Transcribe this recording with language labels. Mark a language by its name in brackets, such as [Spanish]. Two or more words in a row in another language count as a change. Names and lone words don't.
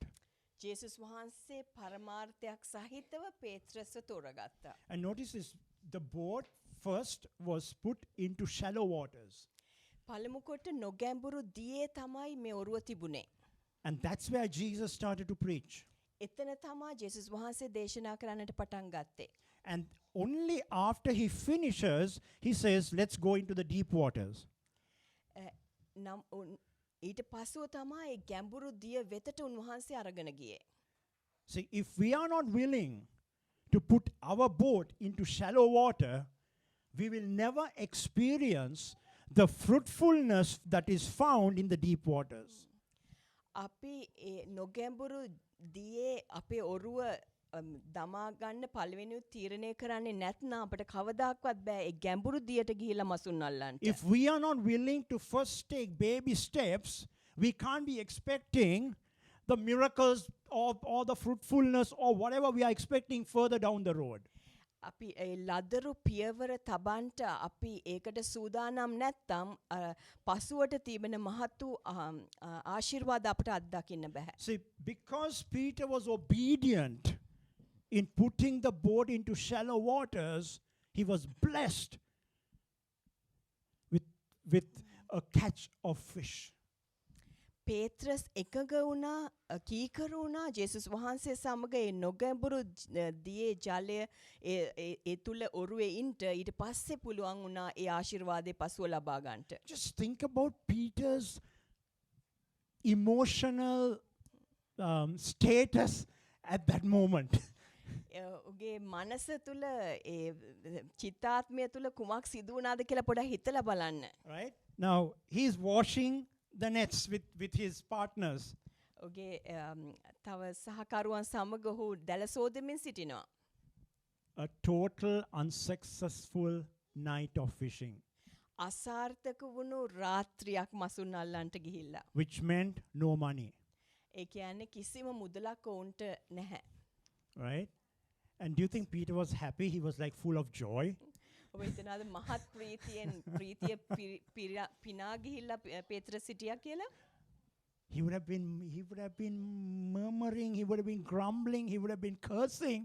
[Sinhala] ජේසුස් වහන්සේ පරමාර්ථයක් සහිතව පේත්‍රස්ව තෝරගත්තා. [English] And notice this, the boat first was put into shallow waters. [Sinhala] පළමු කොට නොගැඹුරු දියේ තමයි මේ ඔරුව තිබුණේ. [English] And that's where Jesus started to preach. [Sinhala] එතන තමයි ජේසුස් වහන්සේ දේශනා කරන්නට පටන් ගත්තේ. [English] And only after he finishes, he says, let's go into the deep waters. [Sinhala] ඊට පස්සුව තමයි ගැඹුරු දිය වෙතට උන්වහන්සේ අරගෙන ගියේ. [English] See, if we are not willing to put our boat into shallow water, we will never experience the fruitfulness that is found in the deep waters. [Sinhala] අපි නොගැඹුරු දියේ අපේ ඔරුව දමා ගන්න පළවෙනිව තීරණය කරන්නේ නැත්නම් අපිට කවදාක්වත් බෑ ඒ ගැඹුරු දියට ගිහිලා මසුන් අල්ලන්න. [English] If we are not willing to first take baby steps, we can't be expecting the miracles or the fruitfulness or whatever we are expecting further down the road. [Sinhala] අපි ලදරු පියවර තබන්ට අපි ඒකට සූදානම් නැත්නම් පසුවට තිබෙන මහතු ආශිර්වාද අපට අත්දකින්න බෑ. [English] See, because Peter was obedient in putting the boat into shallow waters, he was blessed with a catch of fish. [Sinhala] පේත්‍රස් එකග වුණා කීකරු වුණා ජේසුස් වහන්සේ සමග ඒ නොගැඹුරු දියේ ජලය ඒ තුල ඔරුවේ ඉන්න ඊට පස්සේ පුළුවන් වුණා ඒ ආශිර්වාදේ පසුව ලබා ගන්නට. [English] Just think about Peter's emotional status at that moment. [Sinhala] ඔගේ මනස තුල ඒ චිත්තාත්මය තුල කුමක් සිදු වුණාද කියලා පොඩ්ඩක් හිතලා බලන්න. [English] Right? Now, he's washing the nets with his partners. [Sinhala] ඔගේ තව සහකරුවන් සමග ඔහු දැල සෝදමින් සිටිනවා. [English] A total unsuccessful night of fishing. [Sinhala] අසාර්ථක වුණු රාත්‍රියක් මසුන් අල්ලන්ට ගිහිල්ලා. [English] Which meant no money. [Sinhala] ඒ කියන්නේ කිසිම මුදලක් ඔවුන්ට නැහැ. [English] Right? And do you think Peter was happy? He was like full of joy. [Sinhala] ඔබ හිතනවාද මහත් ප්‍රීතිය පිනා ගිහිල්ලා පේත්‍රස් සිටියා කියලා? [English] he would have been murmuring, he would have been grumbling, he would have been cursing.